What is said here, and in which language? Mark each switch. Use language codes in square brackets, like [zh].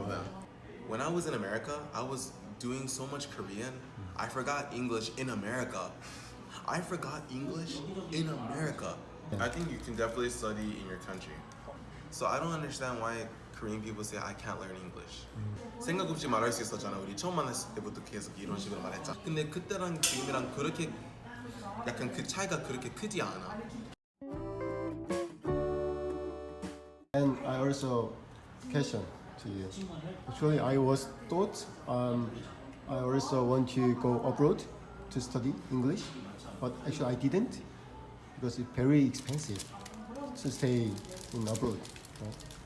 [en] of them. When I was in America, I was doing so much Korean, I forgot English in America. I forgot English in America. I think you can definitely study in your country. So I don't understand why Korean people say I can't learn English. [ko] 생각 없이 말할 수 있었잖아. 우리 처음 만났을 때부터 계속 이런 식으로 말했잖아. 근데 그때랑 지금이랑 그렇게 약간 그 차이가 그렇게 크지 않아. [en] And I also question to you. Actually, I was thought I also want to go abroad to study English, but actually I didn't because it's very expensive to stay in abroad. Right?